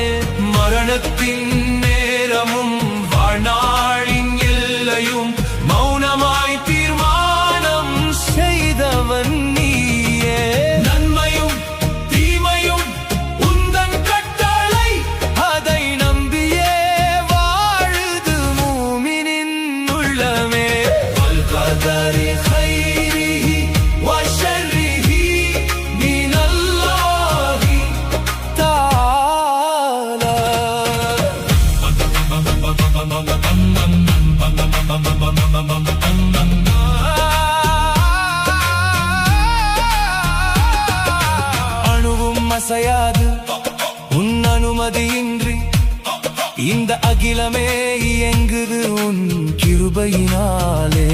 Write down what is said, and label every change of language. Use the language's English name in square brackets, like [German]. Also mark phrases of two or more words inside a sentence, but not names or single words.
[Tamil] மரணத்தின் நேரமும் வாழ்நாளின் எல்லையும் மௌனமாய் தீர்மானம் செய்தவன் நீயே. நன்மையும் தீமையும் உந்தன் கட்டளை அதை நம்பியே வாழுது மூமினின் உள்ளமே. [Arabic] வல்கதரி خيره وشره من الله تعالى. [Tamil] அணுவும் அசையாது உன் அனுமதியின்றி இந்த அகிலமே இயங்குது உன் கிருபையினாலே.